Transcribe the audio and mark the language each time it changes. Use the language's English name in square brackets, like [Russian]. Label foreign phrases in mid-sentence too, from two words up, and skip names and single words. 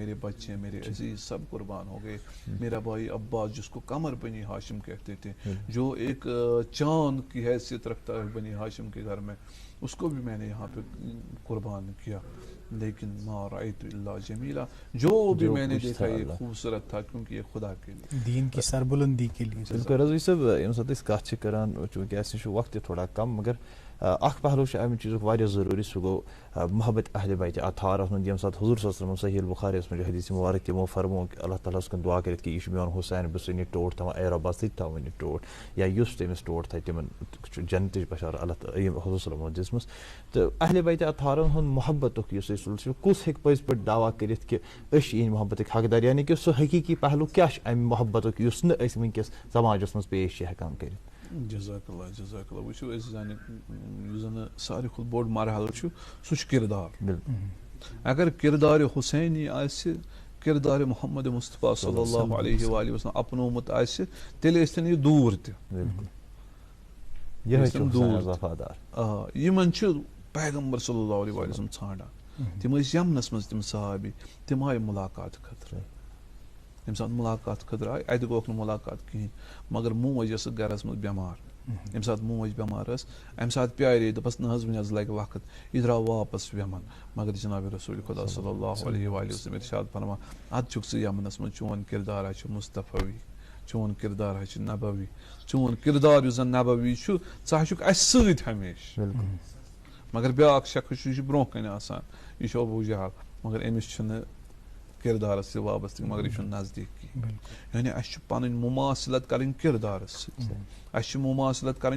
[Urdu] میرے بچے, میرے عزیز سب قربان ہو گئے. میرا بھائی عباس جس کو قمر بنی ہاشم کہتے تھے, جو ایک چاند کی حیثیت رکھتا ہے بنی ہاشم کے گھر میں, اس کو بھی میں نے یہاں پہ قربان کیا. لیکن [Arabic] ما رأیت الا جمیلا, [Urdu] جو بھی میں نے دیکھا یہ خوبصورت تھا, کیونکہ یہ خدا کے لیے, دین کی سربلندی کے لیے. بالکل رضوی صاحب, [Kashmiri] ییٚمہِ ساتہٕ أسۍ کتھ چھِ کران چوٗنٛکہِ اَسہِ نِش چھُ وقت تھوڑا کم, مگر اکھ پہلو چھُ امہِ چیٖزُک واریاہ ضروٗری, سُہ گوٚو محبت اہل بیت اطہار اتھ منٛز ییٚمہِ ساتہٕ حضوٗر [Arabic] صلی اللہ علیہ وسلم [Kashmiri] صحیح البخاری یس منٛز حدیث مبارک تِمو فرموو کہ اللہ تعالیٰ ہس کُن دعا کٔرِتھ کہ یہِ چھُ میون حُسین, بہٕ چھُسَن یہِ ٹوٹھ تھاوان, اے رۄبا ژٕ تہِ تھاوُن یہِ ٹوٹھ, یا یُس تٔمِس ٹوٹھ تھایہِ تِمن چھُ جنتٕچ بشارت اللہ حضوٗر [Arabic] صلی اللہ علیہ وسلم [Kashmiri] دِژمٕژ. تہٕ اہل بیت اطہارن ہُنٛد محبتُک یُس اَسہِ سلسلہٕ چھُ, کُس ہیٚکہِ پٔزۍ پٲٹھۍ دعوا کٔرِتھ کہ أسۍ چھِ یِہنٛدِ محبتٕکۍ حقدار, یعنی کہ سُہ حقیٖقی پہلو کیاہ چھُ امہِ محبتُک یُس نہٕ أسۍ وٕنکیٚس سماجس منٛز پیش چھِ ہٮ۪کان کٔرِتھ. [Arabic] جزاک اللہ جزاک اللہ. [Kashmiri] وٕچھو أسۍ زانہِ یُس زن ساروی کھۄتہٕ بوٚڑ مرحلہٕ چھُ سُہ چھُ کردار. اگر کردار حسینی آسہِ کردار محمد مصطفیٰ [Arabic] صلی اللہ علیہ وآلہ وسلم [Kashmiri] اپنومت آسہِ تیٚلہِ ٲسۍتن یہِ دوٗر تہِ دوٗر یِمن چھُ پیغمبر [Arabic] صلی اللہ علیہ وآلہ وسلم [Kashmiri] ژھانڈان تِم ٲسۍ یمنس منٛز تِم صحابی تِم آیہِ مُلاقات خٲطرٕ ییٚمہِ ساتہٕ مُلاقات خٲطرٕ آیہِ اَتہِ گوٚکھ نہٕ مُلاقات کِہیٖنۍ مگر موج ٲسٕکھ گرس منٛز بٮ۪مار ییٚمہِ ساتہٕ موج بٮ۪مار ٲس اَمہِ ساتہٕ پیارے دوٚپس نہ حظ وۄنۍ حظ لگہِ وقت یہِ درٛاو واپس یمن مگر جناب رسول خدا [Arabic] صلی اللہ علیہ وآلہ وسلم [Kashmiri] ارشاد فرمان ادٕ چھُکھ ژٕ یمنس منٛز چون کردار حظ چھُ مصطفیٰ چون کردار حظ چھُ نبوی چون کردار یُس زن نبوی چھُ ژٕ حظ چھُکھ اسہِ سۭتۍ ہمیشہِ مگر بیٛاکھ شخص چھُ یہِ چھُ برونٛہہ کَنہِ آسان یہِ چھُ ابوٗ جہل مگر أمِس چھُنہٕ کردارس سۭتۍ وابستہٕ مگر یہِ چھُنہٕ نزدیٖک کِہیٖنۍ یعنی اسہِ چھُ پنٕنۍ مُماثلت کرٕنۍ کردارس سۭتۍ اسہِ چھِ مُماثلت کرٕنۍ